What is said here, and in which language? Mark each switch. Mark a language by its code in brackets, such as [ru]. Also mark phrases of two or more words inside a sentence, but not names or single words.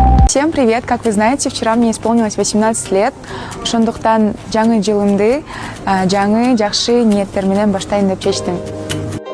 [ru] Всем привет! Как вы знаете, вчера мне исполнилось 18 лет. [ky] Ошондуктан жаңы жылымды жаңы жакшы ниеттер менен баштайын деп чечтим.